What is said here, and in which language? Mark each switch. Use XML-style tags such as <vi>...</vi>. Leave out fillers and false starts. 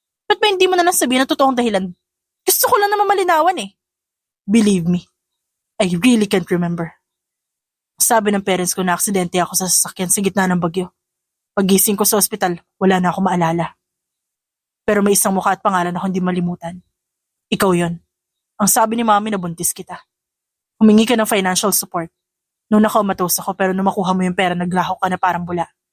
<tl>Ba't ba hindi mo na lang sabihin ang totoong dahilan? Gusto ko lang naman malinawan eh.</tl> <en>Believe me, I really can't remember.</en> <tl>Sabi ng parents ko na aksidente ako sa sasakyan sa gitna ng bagyo. Paggising ko sa ospital, wala na ako maalala. Pero may isang mukha at pangalan ako hindi malimutan. Ikaw yon. Ang sabi ni mami na buntis kita. Humingi ka ng financial support. Noong nakaumatos ako pero nung makuha mo yung pera naglaho ka na parang bula.</tl>